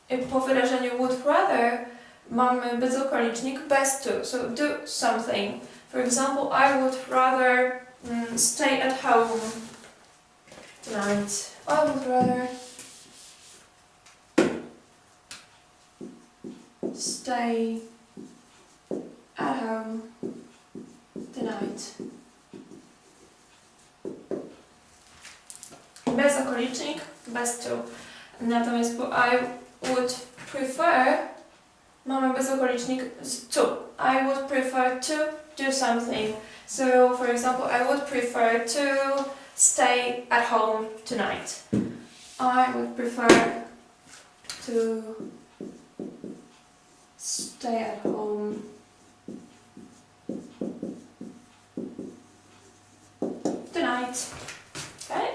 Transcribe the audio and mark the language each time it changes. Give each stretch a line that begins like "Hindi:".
Polish: Po wyrażeniu
English: would rather
Polish: mamy bezokolicznik bez to,
English: so do something. For example, I would rather stay at home tonight. I would rather stay at home tonight.
Polish: Bezokolicznik bez to. Natomiast po
English: I would prefer
Polish: mamy bezokolicznik z to.
English: I would prefer to do something. So, for example, I would prefer to stay at home tonight. I would prefer to stay at home tonight. Okay?